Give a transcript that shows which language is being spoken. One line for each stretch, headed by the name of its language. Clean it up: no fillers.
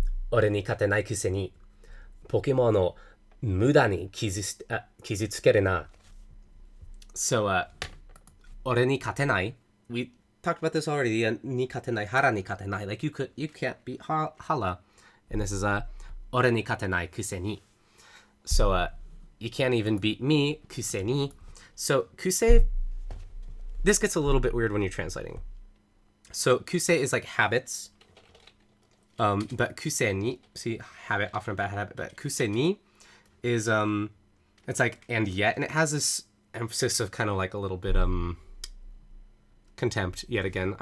Japanese: 俺に勝てないくせにポケモンを無駄に傷つけるな。
English: So,
Japanese: 俺に勝てない
English: We talked about this already.
Japanese: に勝てない、腹に勝てない.
English: Like you can't beat Hala. And this is
Japanese: 俺に勝てないくせに.
English: So, you can't even beat me, くせに. So, kusei, this gets a little bit weird when you're translating. So, kusei is like habits. But kusei ni, see, habit, often a bad habit, but kusei ni is, it's like, and yet, and it has this emphasis of kind of like a little bit, contempt, yet again.